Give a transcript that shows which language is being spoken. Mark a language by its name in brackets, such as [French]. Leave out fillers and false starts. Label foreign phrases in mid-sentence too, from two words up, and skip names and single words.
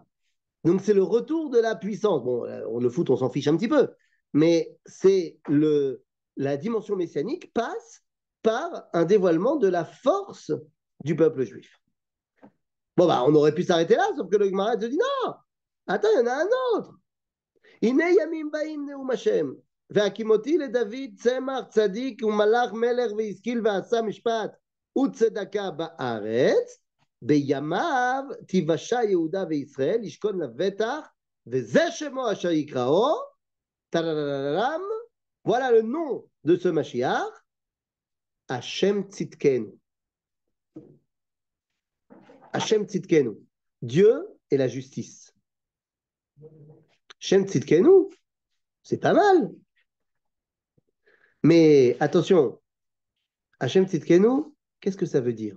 [French] Donc c'est le retour de la puissance. Bon, le foot, on s'en fiche un petit peu, mais c'est la dimension messianique passe par un dévoilement de la force du peuple juif. Bon, bah, on aurait pu s'arrêter là, sauf que le Gemara se dit non, attends, il y en a un autre. [Hebrew] הנה ימים באים נאום השם, והקימותי לדוד צמח צדיק ומלאך מלך והשכיל ועשה משפט וצדקה בארץ, בימיו תיוושע יהודה וישראל, ישכון לבטח, וזה שמו אשר יקראו, טררררם, [French] voilà le nom de ce Mashiach, Hashem Tzidkenu. Hashem Tzidkenu. Dieu est la justice. Hashem Tzidkenu, c'est pas mal. Mais attention, Hashem Tzidkenu, qu'est-ce que ça veut dire?